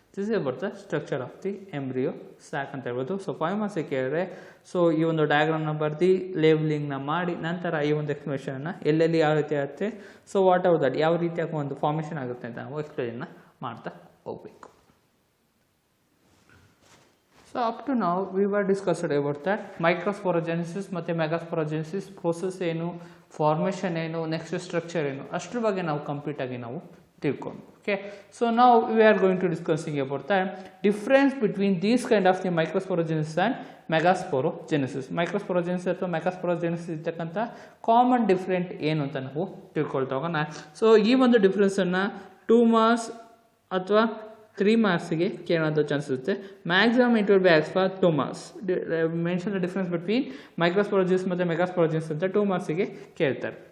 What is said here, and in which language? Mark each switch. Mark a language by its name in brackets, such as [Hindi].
[English] this is about the structure of the embryo sac [Kannada] ಅಂತ ಹೇಳ್ಬೋದು. So ಫೈಮಾಸಿ ಕೇಳಿದ್ರೆ so ಈ ಒಂದು ಡಯಾಗ್ರಾಮ್ನ ಬರ್ದು ಲೇಬಲಿಂಗ್ನ ಮಾಡಿ ನಂತರ ಈ ಒಂದು ಎಕ್ಸ್ಪ್ಲನೇಷನ್ನ ಎಲ್ಲೆಲ್ಲಿ ಯಾವ ರೀತಿ ಆಗುತ್ತೆ, [English] so what are that [Kannada] ಯಾವ ರೀತಿಯಾಗಿ ಒಂದು ಫಾರ್ಮೇಷನ್ ಆಗುತ್ತೆ ಅಂತ ನಾವು ಎಕ್ಸ್ಪ್ಲೇನ್ನ ಮಾಡ್ತಾ ಹೋಗಬೇಕು. ಸೊ ಅಪ್ ಟು ನಾವು [English] we were discussed about that [Kannada] ಮೈಕ್ರೋಸ್ಪೊರೋಜೆನಿಸಿಸ್ ಮತ್ತು ಮೆಗಾಸ್ಪೊರೋಜೆನಿಸಿಸ್ ಪ್ರೋಸೆಸ್ ಏನು, ಫಾರ್ಮೇಷನ್ ಏನು, ನೆಕ್ಸ್ಟ್ ಸ್ಟ್ರಕ್ಚರ್ ಏನು, ಅಷ್ಟ್ರ ಬಗ್ಗೆ ನಾವು ಕಂಪ್ಲೀಟಾಗಿ ನಾವು ತಿಳ್ಕೊಂಡು. [English] Okay, so now we are going to discussing about the difference between these kind of the microsporogenesis and megasporogenesis. [Kannada] Microsporogenesis ಅಥವಾ megasporogenesis ಇರ್ತಕ್ಕಂಥ ಕಾಮನ್ ಡಿಫ್ರೆಂಟ್ ಏನು ಅಂತ ನಾವು ತಿಳ್ಕೊಳ್ತಾ ಹೋಗೋಣ. ಸೊ ಈ ಒಂದು ಡಿಫ್ರೆನ್ಸನ್ನು 2 ಮಾರ್ಕ್ಸ್ ಅಥವಾ 3 ಮಾರ್ಕ್ಸಿಗೆ ಕೇಳೋದು ಚಾನ್ಸ್ ಇರುತ್ತೆ. [English] Maximum it will be as for 2 marks. Mention the difference between microsporogenesis ಮತ್ತು megasporogenesis [Kannada] ಅಂತ 2 ಮಾರ್ಕ್ಸಿಗೆ ಕೇಳ್ತಾರೆ.